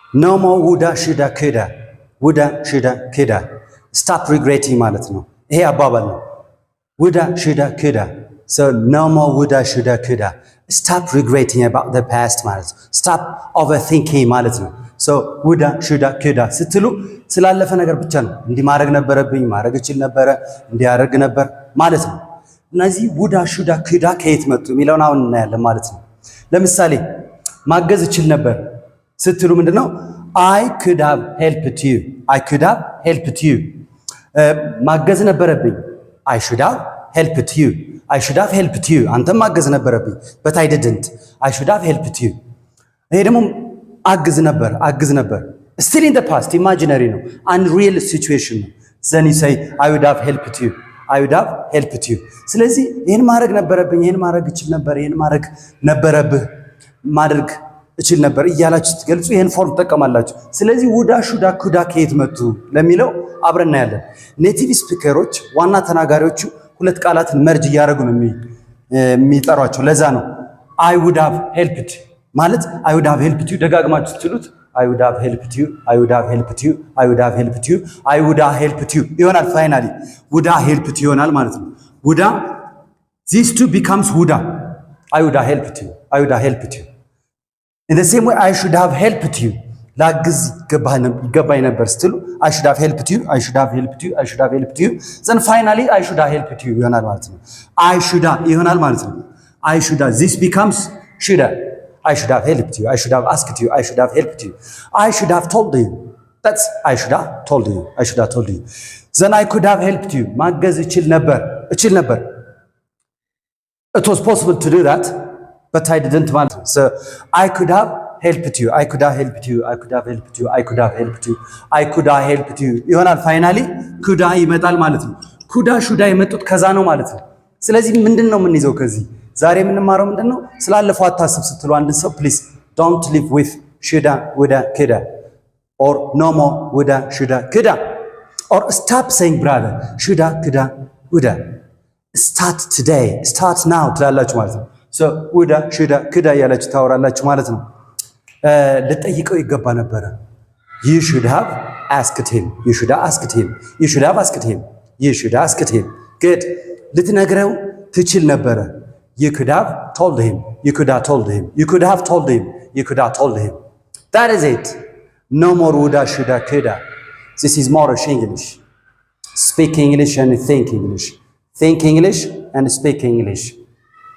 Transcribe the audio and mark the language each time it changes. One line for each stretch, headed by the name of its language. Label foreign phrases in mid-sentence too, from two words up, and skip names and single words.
English: No more woulda, shoulda, coulda. Woulda, shoulda, coulda. Stop regretting
Amharic: ማለት ነው። ይሄ አባባል ነው።
English: woulda, shoulda, coulda. So no more woulda, shoulda, coulda. Stop regretting about the past
Amharic: ማለት ነው።
English: Stop overthinking
Amharic: ማለት ነው።
English: So woulda, shoulda, coulda
Amharic: ስትሉ ስላለፈ ነገር ብቻ ነው። እንዲህ ማድረግ ነበረብኝ፣ ማድረግ እችል ነበረ፣ እንዲያደርግ ነበር ማለት ነው። እነዚህ
English: woulda, shoulda, coulda
Amharic: ከየት መጡ የሚለውን አሁን እናያለን ማለት ነው። ለምሳሌ ማገዝ እችል ነበር ስትሉ ምንድነው?
English: I could have helped you. I could have helped you.
Amharic: ማገዝ ነበረብኝ።
English: I should have helped you. I should have helped you.
Amharic: አንተም ማገዝ ነበረብኝ.
English: But I didn't. I should have helped you.
Amharic: ይሄ ደግሞ አግዝ ነበር።
English: Still in the past, imaginary
Amharic: ነው.
English: Unreal situation ነው. Then you say I would have helped you. I would have helped you.
Amharic: ስለዚህ ይሄን ማድረግ ነበረብኝ፣ ይሄን ማድረግ እችል ነበር፣ ይሄን ማድረግ ነበረብህ፣ ማድረግ እችል ነበር እያላችሁ ትገልጹ ይሄን ፎርም ተጠቀማላችሁ። ስለዚህ
English: woulda shoulda coulda
Amharic: ከየት መጡ ለሚለው አብረን እናያለን።
English: native speakers
Amharic: ዋና ተናጋሪዎቹ ሁለት ቃላትን መርጅ እያደረጉ ነው የሚጠሯቸው። ለዛ ነው
English: I would have helped ማለት I would have helped you
Amharic: ደጋግማችሁ ትሉት
English: I would have helped you, I would have helped you, I would have helped you, I would have helped you ይሆናል። ፋይናሊ would have helped you
Amharic: ይሆናል ማለት ነው።
English: would have these two becomes would have I would have helped you, I would have helped you. In the same way I should have helped you
Amharic: ላግዝ ይገባኝ ነበር ስትሉ
English: I should have helped you, I should have helped you, I should have helped you. then finally I should have helped you
Amharic: ይሆናል ማለት ነው።
English: I should have
Amharic: ይሆናል ማለት ነው።
English: I should have this becomes should have I should have helped you, I should have asked you, I should have helped you, I should have told you. That's I should have told you, I should have told you. then I could have helped you
Amharic: ማገዝ እችል ነበር።
English: It was possible to do that but I didn't want to. So I could have helped you, I could have helped you, I could have helped you, I could have helped you, I could have helped you ይሆናል። finally coulda
Amharic: ይመጣል ማለት ነው።
English: coulda shoulda
Amharic: የመጡት ከዛ ነው ማለት ነው። ስለዚህ ምንድነው የምንይዘው ከዚህ ዛሬ የምንማረው ምንድነው? ስላለፈው አታስብ ስትሉ አንድ ሰው
English: please don't live with shoulda woulda coulda or no more woulda shoulda coulda or stop saying brother shoulda coulda woulda start today start now
Amharic: ትላላችሁ ማለት ነው።
English: so woulda shoulda coulda
Amharic: ያላችሁ ታወራላችሁ ማለት ነው። ልጠይቀው ይገባ ነበረ
English: you should have asked him, you should have asked him, you should have asked him, you should have asked him. good
Amharic: ልትነግረው ትችል ነበረ
English: you could have told him, you could have told him, you could have told him, you could have told him. that is it. no more woulda shoulda coulda. this is Moorish English. speak English and think English. think English and speak English.